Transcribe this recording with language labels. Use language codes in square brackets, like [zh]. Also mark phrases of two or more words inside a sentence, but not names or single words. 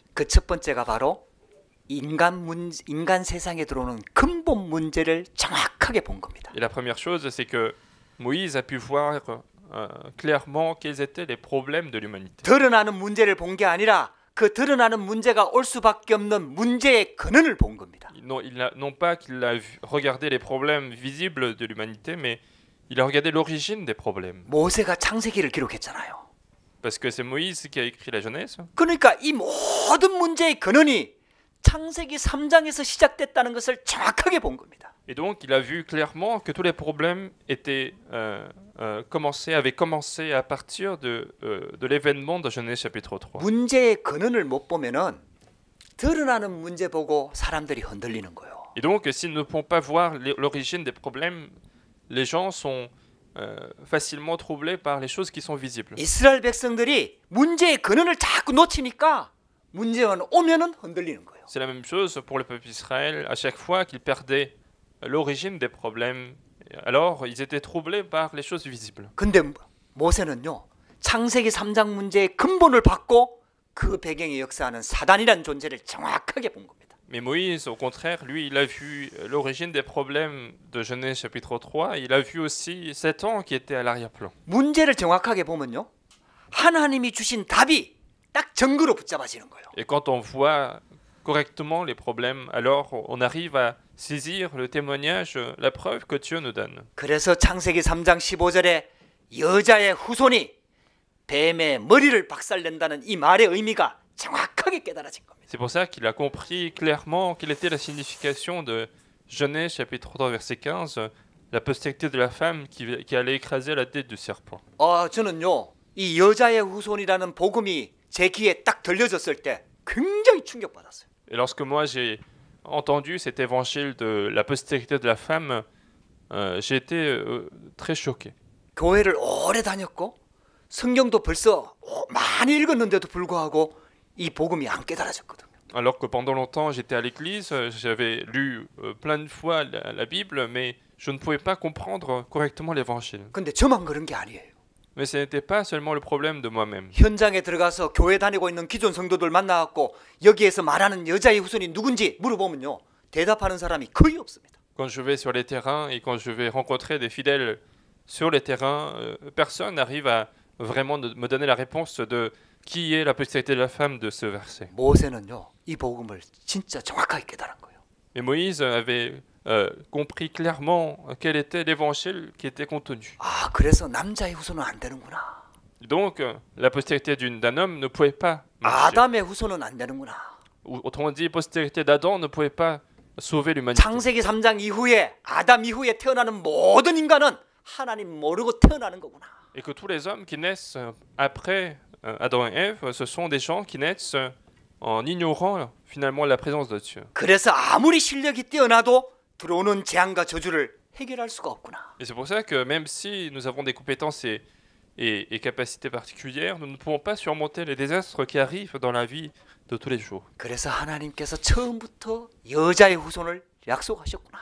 [ko] 그 첫 번째가 바로 인간 세상에 들어오는 근본 문제를 정확하게 본 겁니다. [fr] Et la première chose, c'est que Moïse a pu voir clairement quels étaient les problèmes de l'humanité. [ko] 드러나는 문제를 본 게 아니라 그 드러나는 문제가 올 수밖에 없는 문제의 근원을 본 겁니다. [fr] Non pas qu'il a regardé les problèmes visibles de l'humanité, mais il a regardé l'origine des problèmes. [ko] 모세가 창세기를 기록했잖아요. [fr] Parce que c'est Moïse qui a écrit la Genèse. [ko] 그러니까 이 모든 문제의 근원이 창세기 3장에서 시작됐다는 것을 정확하게 본 겁니다. [fr] Et donc, il a vu clairement que tous les problèmes avaient commencé à partir de l'événement de Genèse chapitre 3. [ko] 문제의 근원을 못 보면은 드러나는 문제 보고 사람들이 흔들리는 거예요. [fr] Et donc, si nous ne pouvons pas voir l'origine des problèmes, les gens sont facilement troublés par les choses qui sont visibles. [ko] 이스라엘 백성들이 문제의 근원을 자꾸 놓치니까 문제가 오면은 흔들리는 거예요. [fr] C'est la même chose pour le peuple d'Israël. À chaque fois qu'ils perdaient l'origine des problèmes, alors ils étaient troublés par les choses visibles. [ko] 근데 모세는요, 창세기 3장 문제의 근본을 받고 그 배경에 역사하는 사단이라는 존재를 정확하게 본 겁니다. [fr] Mais Moïse, au contraire, lui, il a vu l'origine des problèmes de Genèse chapitre 3. Il a vu aussi Satan qui était à l'arrière-plan. [ko] 문제를 정확하게 보면요, 하나님이 주신 답이 딱 증거로 붙잡아지는 거예요. [fr] Et quand on voit correctement les problèmes, alors on arrive à saisir le témoignage, la preuve que Dieu nous donne. [ko] 그래서 창세기 3장 15절에 여자의 후손이 뱀의 머리를 박살낸다는 이 말의 의미가 정확하게 깨달아진 겁니다. [fr] C'est pour ça qu'il a compris clairement quelle était la signification de Genèse chapitre 3 verset 15, la postérité de la femme qui allait écraser la tête du serpent. [ko] 저는요, 이 여자의 후손이라는 복음이 제 귀에 딱 들려졌을 때 굉장히 충격받았어요. [fr] Et lorsque moi j'ai entendu cet évangile de la postérité de la femme, j'ai été très choqué. [ko] 교회를 오래 다녔고 성경도 벌써 많이 읽었는데도 불구하고 이 복음이 안 깨달아졌거든요. [fr] Alors que pendant longtemps j'étais à l'église, j'avais lu plein de fois la Bible, mais je ne pouvais pas comprendre correctement l'évangile. [ko] 근데 저만 그런 게 아니에요. [fr] Mais ce n'était pas seulement le problème de moi-même. [ko] 현장에 들어가서 교회 다니고 있는 기존 성도들 만나갖고 여기에서 말하는 여자의 후손이 누군지 물어보면요, 대답하는 사람이 거의 없습니다. [fr] Quand je vais sur les terrains et quand je vais rencontrer des fidèles sur les terrains, personne n'arrive à vraiment me donner la réponse de qui est la postérité de la femme de ce verset. [ko] 모세는요, 이 복음을 진짜 정확하게 깨달은 거예요. [fr] Et Moïse avait compris clairement quel était l'évangile qui était contenu. [ko] 아, 그래서 남자의 후손은 안 되는구나. [fr] Donc, la postérité d'un homme ne pouvait pas marcher. [ko] 아담의 후손은 안 되는구나. [fr] Autrement dit, la postérité d'Adam ne pouvait pas sauver l'humanité. [ko] 창세기 3장 이후에 아담 이후에 태어나는 모든 인간은 하나님 모르고 태어나는 거구나. [fr] Et que tous les hommes qui naissent après Adam et Ève, ce sont des gens qui naissent en ignorant finalement la présence de Dieu. [ko] 그래서 아무리 실력이 뛰어나도 들어오는 재앙과 저주를 해결할 수가 없구나. [fr] Et c'est pour ça que même si nous avons des compétences et capacités particulières, nous ne pouvons pas surmonter les désastres qui arrivent dans la vie de tous les jours. [ko] 그래서 하나님께서 처음부터 여자의 후손을 약속하셨구나.